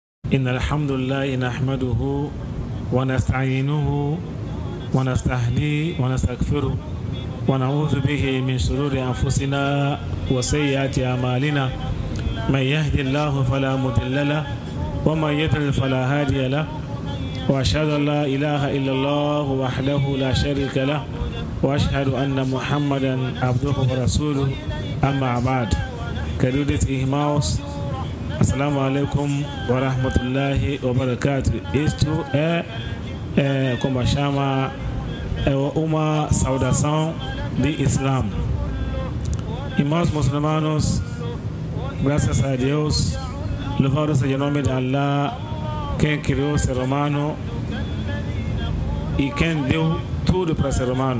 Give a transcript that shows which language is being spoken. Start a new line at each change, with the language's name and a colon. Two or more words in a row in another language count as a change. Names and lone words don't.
Arabic: إن الحمد لله نحمده ونستعينه ونستهديه ونستغفره ونعوذ به من شرور أنفسنا وسيئات أعمالنا من يهد الله فلا مضل له ومن يضلل فلا هادي له وأشهد أن لا إله إلا الله وحده لا شريك له وأشهد أن محمدا عبده ورسوله أما بعد.
Portuguese: Queridos irmãos,
Arabic: السلام عليكم ورحمة الله وبركاته.
Portuguese: Isto como chama, uma saudação de Islã. Irmãos muçulmanos, graças a Deus, louvado seja o nome de Allah, quem criou o ser humano e quem deu tudo para o ser humano.